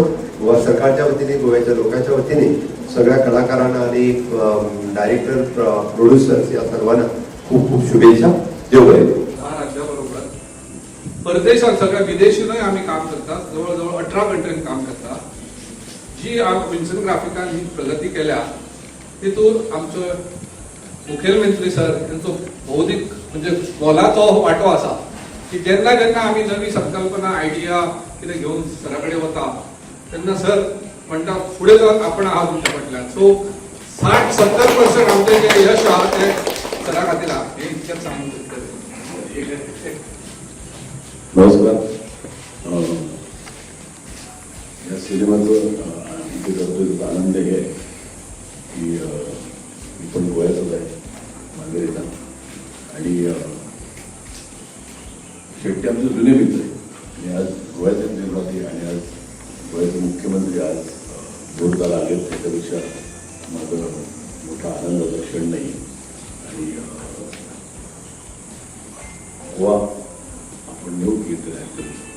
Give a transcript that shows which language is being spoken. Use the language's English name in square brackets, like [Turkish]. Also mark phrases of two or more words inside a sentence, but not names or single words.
[Marathi] गोवा सरकारच्या वतीने, गोव्याच्या लोकांच्या वतीने सगळ्या कलाकारांना आणि [English] director, producers [Marathi] या सर्वांना खूप खूप शुभेच्छा. जय राज्याबरोबर परदेशात सगळ्या विदेशीनंही आम्ही काम करतात. जवळजवळ 18 कंट्रीत काम करतात. [Konkani] जी विन्सन ग्राफिकान ही प्रगती केल्या तितून आमचो मुखेलमंत्री सर यांचो भौतिक म्हणजे मोलाचो वाटो आसा की जेन्ना जेन्ना आमी नवी संकल्पना आयडिया कितें घेवन सरा कडेन वता तेन्ना सर म्हणटा फुडें जावन आपण आहा तुमच्या फाटल्यान. सो 60-70% आमचें जें यश आहा तें सरा खातीर आहा हें इतकेंच सांगूंक सोदतां. [Marathi] नमस्कार. या सिनेमाचं इथे करतोय आनंद हे आहे की मी पण गोव्याचाच आहे मांगेरीचा आणि शेट्टी आमचे जुने मित्र आहे आणि आज गोव्याचे निर्माते आणि आज गोव्याचे मुख्यमंत्री आज जोरदार आले त्याच्यापेक्षा माझं मोठा आनंदाचा क्षण नाही आणि गोवा आपण निवड घेतलेला